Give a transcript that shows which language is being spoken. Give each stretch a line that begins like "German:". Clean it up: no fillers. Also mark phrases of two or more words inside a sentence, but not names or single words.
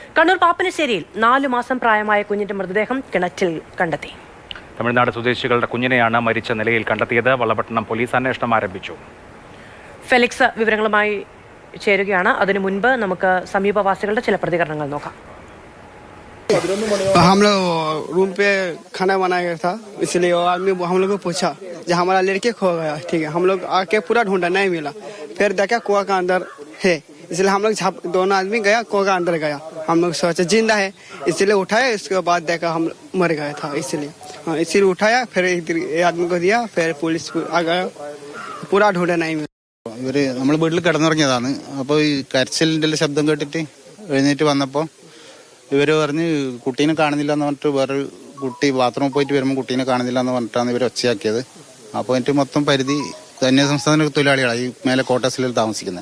Malayalam: കണ്ണൂർ പാപ്പനശ്ശേരിയിൽ 4 മാസം പ്രായമായ കുഞ്ഞിന്റെ മൃതദേഹം കിണറ്റിൽ കണ്ടെത്തി. തമിഴ്നാട് സ്വദേശികളുടെ കുഞ്ഞിനെയാണ് മരിച്ച നിലയിൽ കണ്ടെത്തിയത്. വള്ളപട്ടണം പോലീസ് അന്വേഷണം ആരംഭിച്ചു. ഫെലിക്സ് വിവരങ്ങളുമായി ചേരുകയാണ്. അതിനു മുൻപ് നമുക്ക് സമീപവാസികളുടെ ചില പ്രതികരണങ്ങൾ നോക്കാം.
Hindi: हम लोग रूम पे खाना बनाया गया था, इसलिए वो आदमी हम लोग को पूछा जो हमारा लड़के खो गया. ठीक है, हम लोग आके पूरा ढूंढा, नहीं मिला. फिर देखा कुआं का अंदर है, इसलिए हम लोग दोनों आदमी गया कुआं का अंदर गया. हम लोग सोचा जिंदा है, इसलिए उठाया. इसके बाद देखा हम मर गया था, इसीलिए उठाया. फिर एक आदमी को दिया, फिर पुलिस आ गया. पूरा ढूंढा, नहीं मिला.
Malayalam: ഇവര് നമ്മൾ വീട്ടിൽ കിടന്നുറങ്ങിയതാണ്. അപ്പോൾ ഈ കരച്ചിലിൻ്റെ ശബ്ദം കേട്ടിട്ട് എഴുന്നേറ്റ് വന്നപ്പോൾ ഇവര് പറഞ്ഞ് കുട്ടീനെ കാണുന്നില്ല എന്ന് പറഞ്ഞിട്ട് വേറൊരു കുട്ടി ബാത്റൂമിൽ പോയിട്ട് വരുമ്പോൾ കുട്ടീനെ കാണുന്നില്ല എന്ന് പറഞ്ഞിട്ടാണ് ഇവർ ഒച്ചയാക്കിയത്. അപ്പോൾ എനിക്ക് മൊത്തം പരിധി അന്യസംസ്ഥാന തൊഴിലാളികളാണ് ഈ മേലെ ക്വാർട്ടേഴ്സിൽ താമസിക്കുന്നത്.